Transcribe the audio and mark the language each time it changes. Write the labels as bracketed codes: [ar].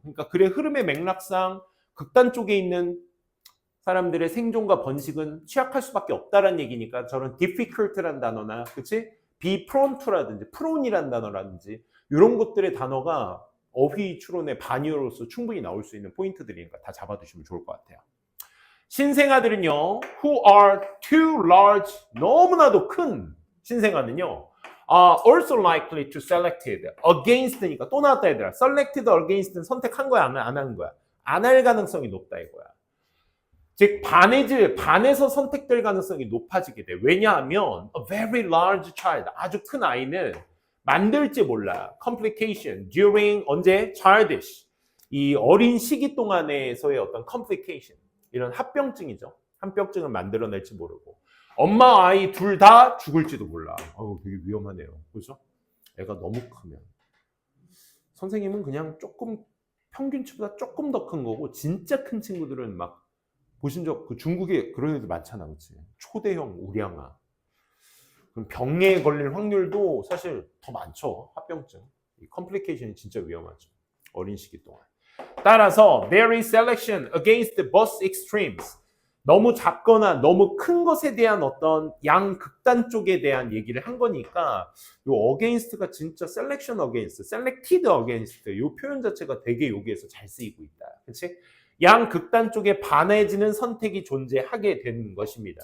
[ko] 그러니까 글의 흐름의 맥락상 극단 쪽에 있는 사람들의 생존과 번식은 취약할 수밖에 없다라는 얘기니까 저런 difficult라는 단어나 그치? [en] be prone to [ko] 라든지 prone이라는 단어라든지 이런 것들의 단어가 어휘 추론의 반유로서 충분히 나올 수 있는 포인트들이니까 다 잡아두시면 좋을 것 같아요. 신생아들은요, [en] who are too large, [ko] 너무나도 큰 신생아는요, [en] are also likely to selected against니까 [ko] 또 나왔다 얘들아. [en] selected against [ko] 는 선택한 거야, 안 하는 거야? 안 할 가능성이 높다 이거야. 즉 반에서 선택될 가능성이 높아지게 돼. 왜냐하면 [en] a very large child, [ko] 아주 큰 아이는 만들지 몰라. [en] complication during [ko] 언제? childish, 이 어린 시기 동안에서의 어떤 complication, 이런 합병증이죠. 합병증을 만들어낼지 모르고 엄마 아이 둘 다 죽을지도 몰라. 되게 위험하네요. 그렇죠? 애가 너무 크면 선생님은 그냥 조금 평균치보다 조금 더 큰 거고 진짜 큰 친구들은 막 보신 적 그 중국에 그런 애들 많잖아, 그렇지? 초대형 우량아. 그럼 병에 걸릴 확률도 사실 더 많죠. 합병증. 이 컴플리케이션이 진짜 위험하죠. 어린 시기 동안. 따라서 [en] there is selection against both extremes. [ko] 너무 작거나 너무 큰 것에 대한 어떤 양극단 쪽에 대한 얘기를 한 거니까 요 against가 진짜 [en] selection against, selected against [ko] 요 표현 자체가 되게 여기에서 잘 쓰이고 있다. 그렇지? 양극단 쪽에 반해지는 선택이 존재하게 되는 것입니다.